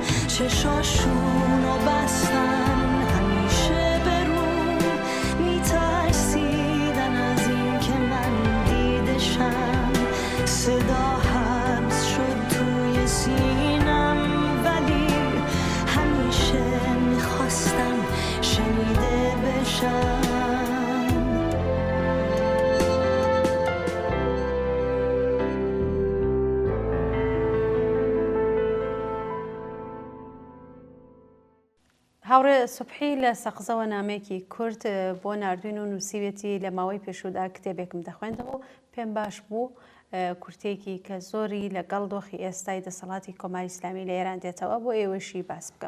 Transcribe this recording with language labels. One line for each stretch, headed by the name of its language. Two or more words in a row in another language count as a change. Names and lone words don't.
Persian: چشاشونو بستن همیشه برون، میترسیدن از این که من دیدشم. صدا حبس شد توی سینم ولی همیشه میخواستم شنیده بشم.
Central Kurdish: هاورە سوبحی لە سەقزەوە نامێکی کورد بۆ ناردوین و نووسیوێتی لە ماوەی پێشودا کتێبێکم دەخوێندەوە و پێم باش بوو کورتێکی کە زۆری لەگەڵ دۆخی ئێستای دەسەڵاتی کۆماری ئیسلامی لە ئێران دێتەوە بۆ ئێوەشی باس بکەم.